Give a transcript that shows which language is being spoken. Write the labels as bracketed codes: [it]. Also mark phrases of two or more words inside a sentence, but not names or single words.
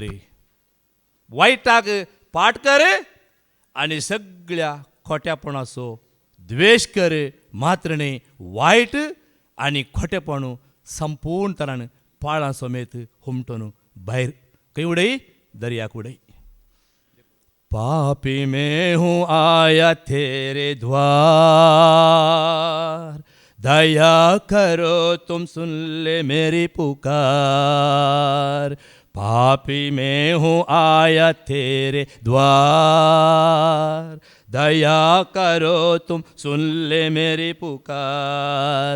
[kok] वायटाक पाठ कर आनी सगळ्या खोट्यापणाचो द्वेष कर. मात्र न्ही वायट आनी खोटेपण संपूर्ण तरान पाळां समेत हुमटून भायर खंय उडय दर्याक उडय. [hi] पापी मैं हूँ आया तेरे द्वार दया करो तुम सुन ले मेरी पुकार. पापी मैं हूँ आया तेरे द्वार दया करो तुम सुन ले मेरी पुकार.